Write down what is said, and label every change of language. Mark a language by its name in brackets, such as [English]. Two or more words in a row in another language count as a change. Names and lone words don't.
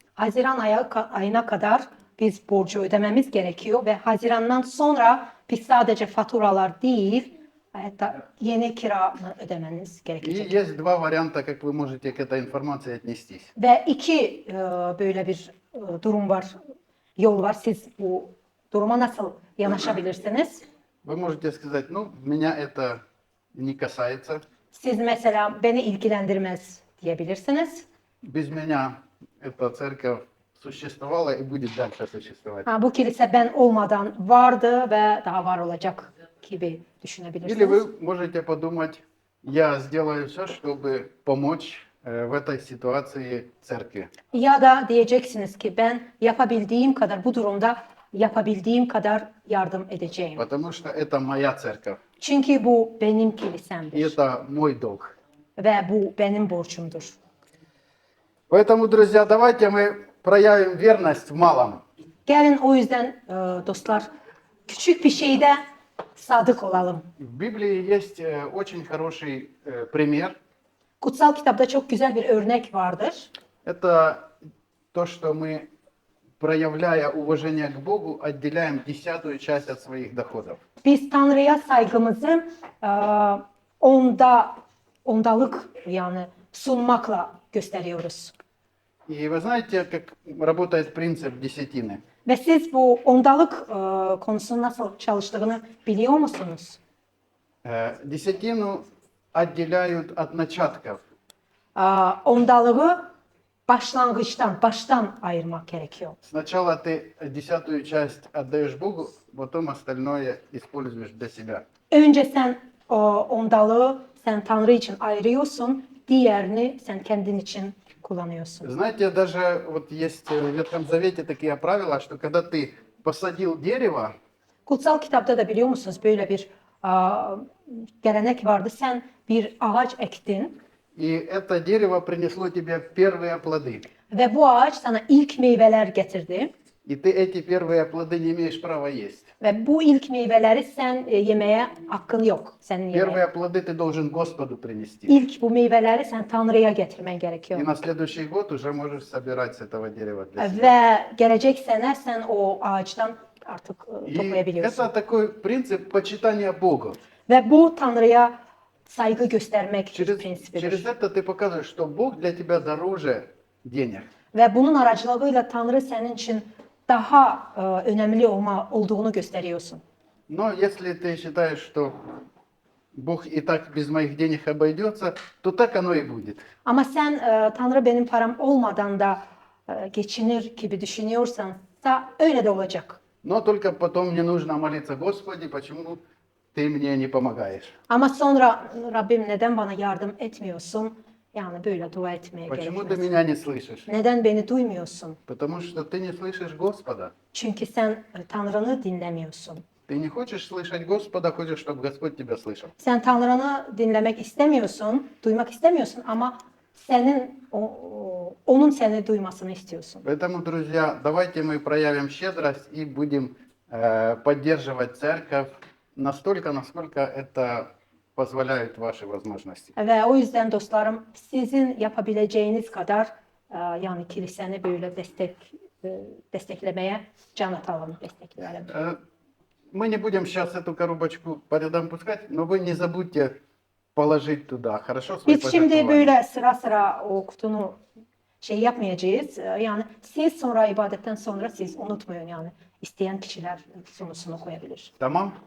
[Turkish] Haziran ayına kadar biz borcu ödememiz gerekiyor ve Haziran'dan sonra biz sadece faturalar değil, hatta yeni kiranı ödemeniz [Russian] И [Turkish] gerekecek. [Russian] есть два варианта, как вы можете к этой информации отнестись. [Turkish] Ve iki böyle bir durum var, yol var. Siz bu duruma nasıl yanaşabilirsiniz? [Russian] Вы можете сказать, ну, меня это не касается, [Turkish] Siz mesela beni ilgilendirmez diyebilirsiniz. [Russian] без меня эта церковь существовала и будет дальше существовать. [Turkish] Bu kilise ben olmadan vardı ve daha var olacak gibi [Russian] Или [Turkish] düşünebilirsiniz. [Russian] вы можете подумать, я сделаю все, чтобы помочь в этой ситуации церкви. [Turkish] Ya da diyeceksiniz ki ben yapabildiğim kadar bu durumda yapabildiğim kadar yardım edeceğim. [Russian] Потому что это моя церковь, [Turkish] Çünkü bu benim [Russian] и [Turkish] kilisemdir [Russian] это мой долг. [Turkish] ve bu benim borcumdur. [Russian] Поэтому, друзья, давайте мы проявим верность в малом. [Turkish] Gelin o yüzden dostlar küçük bir şeyde sadık olalım. [Russian] В Библии есть очень хороший пример. [Turkish] Kutsal kitapta çok güzel bir örnek vardır. [Russian] Это то, что мы, проявляя уважение к Богу, отделяем 10-ю часть от своих доходов. [Turkish] Biz Tanrı'ya saygımızı ondalık yani sunmakla gösteriyoruz. [Russian] И вы знаете, как работает принцип десятины? [Turkish] Ve siz bu ondalık konusunun nasıl çalıştığını biliyor musunuz? [Russian] Десятину отделяют от начатков. [Turkish] Ondalığı baştan ayırmak gerekiyor. [Russian] Сначала ты 10-ю часть отдаешь Богу, потом остальное используешь для себя. [Turkish] Önce sen ondalığı sen Tanrı için ayırıyorsun, diğerini sen kendin için kullanıyorsun. [Russian] Знаете, даже вот есть в Ветхом Завете такие правила, что когда ты посадил дерево, [Turkish] Kutsal kitabda da biliyor musunuz böyle bir gelenek vardı. Sen bir ağaç ektin [Russian] и это дерево принесло тебе первые плоды, [Turkish] ve bu ağaç sana ilk meyveler getirdi. [Russian] и ты эти первые плоды не имеешь права есть. [Turkish] Ve bu ilk meyveleri sen yemeye hakkın yok. Senin yemeye. [Russian] Первые плоды ты должен Господу принести. [Turkish] İlk bu meyveleri sen Tanrı'ya getirmen [Russian] И [Turkish] gerekiyor. [Russian] на следующий год уже можешь собирать с этого дерева для себя. [Turkish] Ve gelecek sene sen o ağaçtan artık [Russian] И [Turkish] toplayabiliyorsun. [Russian] это такой принцип почитания Бога. [Turkish] Ve bu Tanrı'ya saygı göstermek bir [Russian] Через [Turkish] prensibidir. [Russian] это ты показываешь, что Бог для тебя дороже денег. [Turkish] Ve bunun aracılığıyla Tanrı senin için daha önemli olduğunu gösteriyorsun. [Russian] Но если ты считаешь, что Бог и так без моих денег обойдется, то так оно и будет. [Turkish] Ama sen Tanrı benim param olmadan da geçinir gibi düşünüyorsan da öyle de olacak. [Russian] Но только потом мне нужно молиться: Господи, почему ты мне не помогаешь? [Turkish] Ama sonra Rabbim neden bana yardım etmiyorsun? Yani böyle dua etmeye [Russian] Почему ты [Turkish] gerekmez. [Russian] меня не слышишь? [Turkish] Neden beni duymuyorsun? [Russian] Потому что ты не слышишь Господа. [Turkish] Çünkü sen Tanrı'nı dinlemiyorsun. [Russian] Ты не хочешь слышать Господа, хочешь, чтобы Господь тебя слышал. [Turkish] Sen Tanrı'nı dinlemek istemiyorsun, duymak istemiyorsun ama onun seni duymasını istiyorsun. [Russian] Поэтому, друзья, давайте мы проявим щедрость и будем поддерживать церковь настолько, насколько это позволяют ваши возможности. [Turkish] Ve o yüzden dostlarım sizin yapabileceğiniz kadar yani kiliseni böyle desteklemeye can atalım, destekleyelim. [Russian] Мы не будем сейчас эту коробочку по рядам пускать, но вы не забудьте положить туда, хорошо, свои [Turkish] Biz şimdi [Russian] пожертвования. [Turkish] böyle sıra sıra o kutunu yapmayacağız. Yani siz sonra ibadetten sonra siz unutmayın yani isteyen kişiler sunusunu koyabilir. Tamam?